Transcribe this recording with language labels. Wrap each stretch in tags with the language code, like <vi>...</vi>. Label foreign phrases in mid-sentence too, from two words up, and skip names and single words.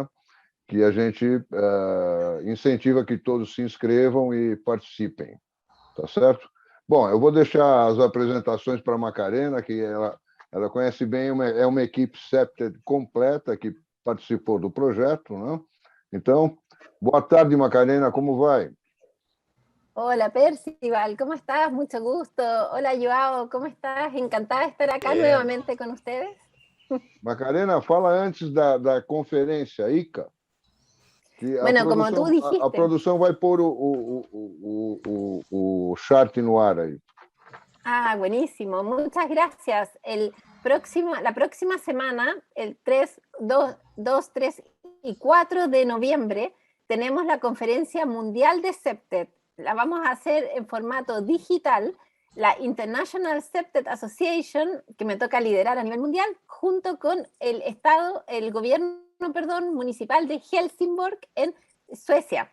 <pt>Que a gente incentiva que todos se inscrevam e participem, tá certo? Bom, eu vou deixar as apresentações para a Macarena, que ela conhece bem, é uma equipe Scepter completa que participou do projeto, né? Então, boa tarde, Macarena, como vai?</pt> <es>Hola Percival, ¿cómo estás? Mucho gusto. Hola Joao, ¿cómo estás? Encantada de estar acá nuevamente con ustedes.</es> <pt>Macarena, fala antes da conferência ICA. Que</pt> <es>bueno, como tú dijiste.</es> <pt>A produção vai pôr o chart no ar aí.</pt> <es>Ah, buenísimo. Muchas gracias. La próxima semana, el 2, 3 y 4 de noviembre, tenemos la Conferencia Mundial de Scepter. La vamos a hacer en formato digital, la International Scepter Association, que me toca liderar a nivel mundial, junto con el gobierno municipal de Helsingborg en Suecia.</es>